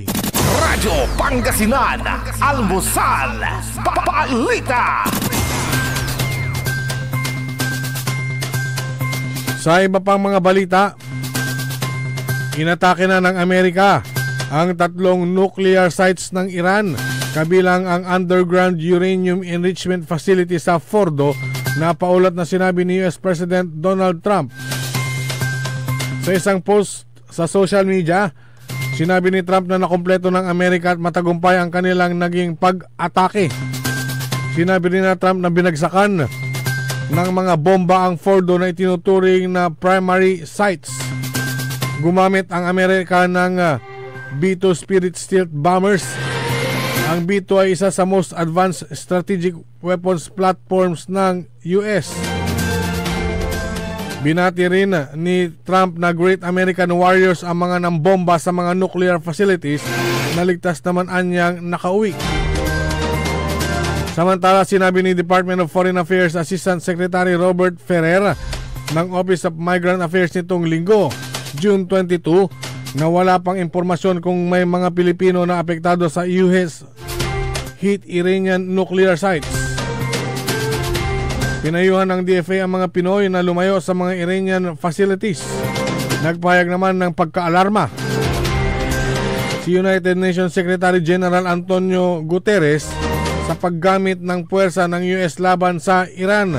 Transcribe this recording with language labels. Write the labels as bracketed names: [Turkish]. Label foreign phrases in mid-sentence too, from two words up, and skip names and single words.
[Filipino] Radyo Pangasinan, Almusal, Balita. Sa iba pang mga balita, inatake na ng Amerika ang 3 nuclear sites ng Iran, kabilang ang [English] underground uranium enrichment facility [Filipino] sa Fordo na paulat na sinabi ni US President Donald Trump. Sa isang post sa [English] social media, [Filipino] sinabi ni Trump na nakumpleto ng Amerika at matagumpay ang kanilang naging pag-atake. Sinabi rin na Trump na binagsakan ng mga bomba ang Fordo na itinuturing na [English] primary sites. [Filipino] Gumamit ang Amerika ng B-2 Spirit Stealth bombers. Ang B-2 ay isa sa [English] most advanced strategic weapons platforms [Filipino] ng US. Binati rin ni Trump na [English] Great American Warriors [Filipino] ang mga nambomba sa mga [English] nuclear facilities [Filipino] na ligtas naman anyang nakauwi. Samantala, sinabi ni Department of Foreign Affairs Assistant Secretary Robert Ferrer ng Office of Migrant Affairs nitong linggo, June 22, na wala pang impormasyon kung may mga Pilipino na apektado sa [English] US hit Iranian nuclear sites. [Filipino] Pinayuhan ng DFA ang mga Pinoy na lumayo sa mga [English] Iranian facilities. [Filipino] Nagpahayag naman ng pagkaalarma si United Nations Secretary General Antonio Guterres sa paggamit ng puwersa ng US laban sa Iran.